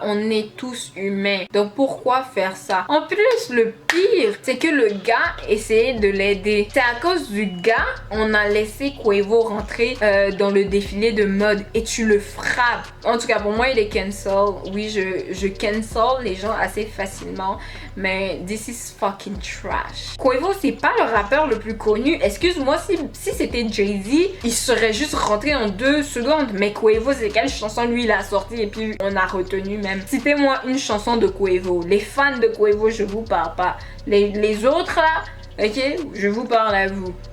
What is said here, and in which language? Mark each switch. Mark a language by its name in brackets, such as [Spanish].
[French] On est tous humains. Donc, pourquoi faire ça? En plus, le pire, c'est que le gars essayait de l'aider. C'est à cause du gars, on a laissé Quavo rentrer dans le défilé de mode et tu le frappes. En tout cas, pour moi, il est cancel. Oui, je cancel les gens assez facilement. Mais [English] this is fucking trash. [French] Quavo, c'est pas le rappeur le plus connu. Excuse-moi, si c'était Jay-Z, il serait juste rentré en 2 secondes. Mais Quavo, c'est quelle chanson lui il a sorti et puis on a retenu même. Citez-moi une chanson de Quavo. Les fans de Quavo, je vous parle pas. Les autres là, ok, je vous parle à vous.